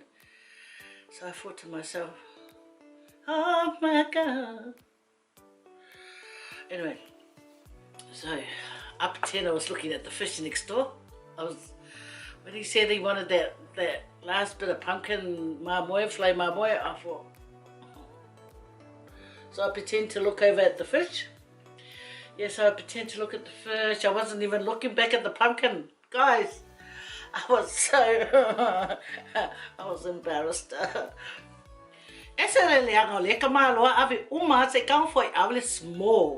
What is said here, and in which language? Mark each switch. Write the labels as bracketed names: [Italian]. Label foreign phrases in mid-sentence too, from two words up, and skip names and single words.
[English] So I thought to myself, oh my God. Anyway, so I pretend I was looking at the fish next door. When he said he wanted that last bit of pumpkin mamoe, filet mamoe, I thought. So I pretend to look over at the fish. Yes, I pretend to look at the fish. I wasn't even looking back at the pumpkin. Guys, I was so, I was embarrassed. Small.